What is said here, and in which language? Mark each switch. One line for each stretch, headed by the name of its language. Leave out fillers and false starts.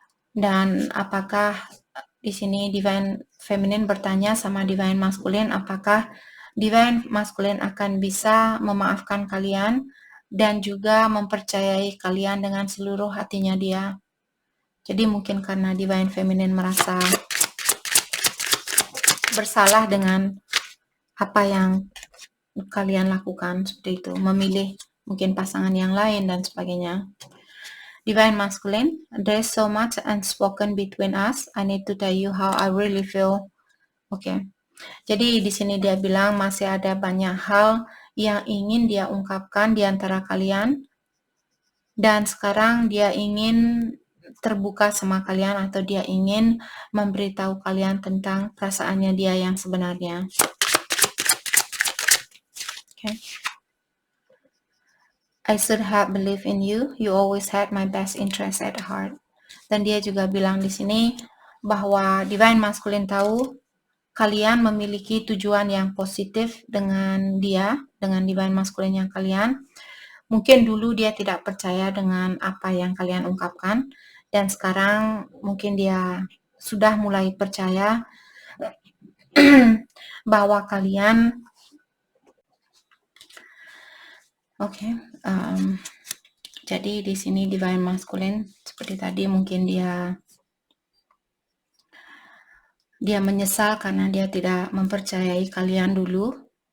Indonesian: Dan apakah di sini Divine Feminine bertanya sama Divine Masculine, apakah Divine Masculine akan bisa memaafkan kalian dan juga mempercayai kalian dengan seluruh hatinya dia. Jadi mungkin karena Divine Feminine merasa bersalah dengan apa yang kalian lakukan, seperti itu, memilih mungkin pasangan yang lain dan sebagainya.
English: Divine Masculine, there's so much unspoken between us. I need to tell you how I really feel. Okay.
Indonesian: Jadi di sini dia bilang masih ada banyak hal yang ingin dia ungkapkan di antara kalian, dan sekarang dia ingin terbuka sama kalian atau dia ingin memberitahu kalian tentang perasaannya dia yang sebenarnya.
English: Okay. I should have believed in you. You always had my best interest at heart.
Indonesian: Dan dia juga bilang di sini bahwa Divine Masculine tahu kalian memiliki tujuan yang positif dengan dia, dengan Divine Masculine yang kalian. Mungkin dulu dia tidak percaya dengan apa yang kalian ungkapkan, dan sekarang mungkin dia sudah mulai percaya bahwa kalian jadi di sini Divine Masculine seperti tadi mungkin dia menyesal karena dia tidak mempercayai kalian dulu.